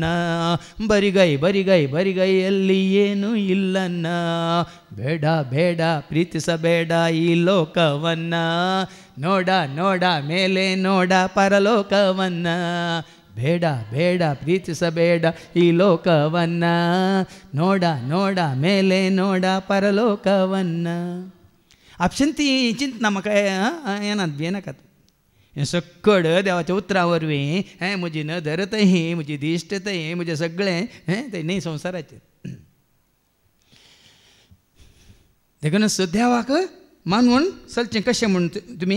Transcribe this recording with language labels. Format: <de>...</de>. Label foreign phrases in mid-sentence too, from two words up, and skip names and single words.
<kn>ಬರಿಗೈ ಬರಿಗೈ ಬರಿಗೈಯಲ್ಲಿ ಏನೂ ಇಲ್ಲನ್ನ ಬೇಡ ಬೇಡ ಪ್ರೀತಿಸಬೇಡ ಈ ಲೋಕವನ್ನ ನೋಡ ನೋಡ ಮೇಲೆ ನೋಡ ಪರಲೋಕವನ್ನ ಬೇಡ ಬೇಡ ಪ್ರೀತಿಸಬೇಡ ಈ ಲೋಕವನ್ನ ನೋಡ ನೋಡ ಮೇಲೆ ನೋಡ ಪರಲೋಕವನ್ನ</kn> <kok>आपशंती चिंत म्हाका येनात बी येनाकात हें सक्कड देवाच्या उतरा वरवीं म्हजी नदर तही म्हजी दिश्ट तही म्हजें सगळें तें न्ही संवसाराचेर देखूनच देवाक मानून चलचें कशें म्हूण तुमी</kok>